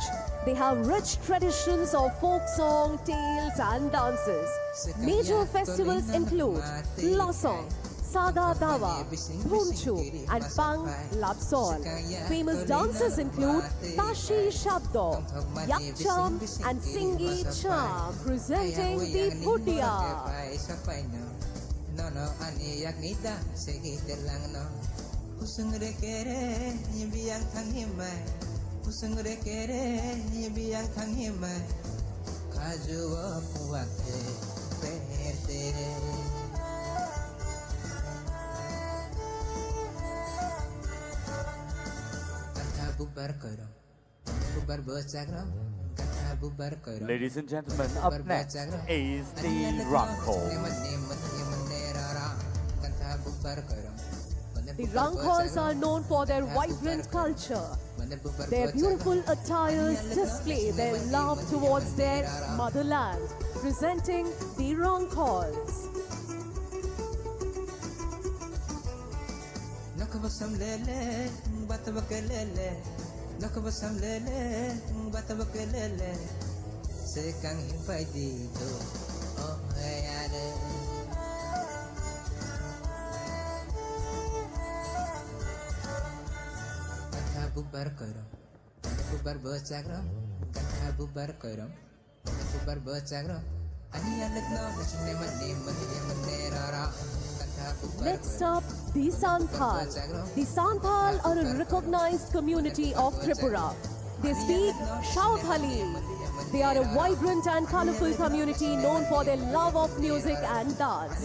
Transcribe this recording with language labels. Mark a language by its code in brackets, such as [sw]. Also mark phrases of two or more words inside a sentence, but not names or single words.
[en] They have rich traditions of folk song, tales, and dances. Major festivals include Losong, Saga Dawa, Bhunchu, and Pang Lapsol. Famous dances include Tashi Shabdo, Yakcham, and Singi Cham, presenting the Bhutia. [trp] Nono ani yak nida segi telang no Usung rekere biyang thang himai Usung rekere biyang thang himai Kaju puwakte perte Kantha bubar koiro Bubar bosagro Kantha bubar koiro [en] Ladies and gentlemen, up next is the Rangkhol. The Rangkhols are known for their vibrant culture. Their beautiful attires display their love towards their motherland, presenting the Rangkhols. [trp] Nakabasam lele, batabakelele. Nakabasam lele, batabakelele. Sekang himpai dito, oh ayade. Bubar koiro, bubar bosagro, kantha bubar koiro, bubar bosagro. Ani anak no, nashne mane rara. [en] Next up, the Santhal. The Santhal are a recognized community of Tripura. They speak Shaothali. They are a vibrant and colorful community known for their love of music and dance.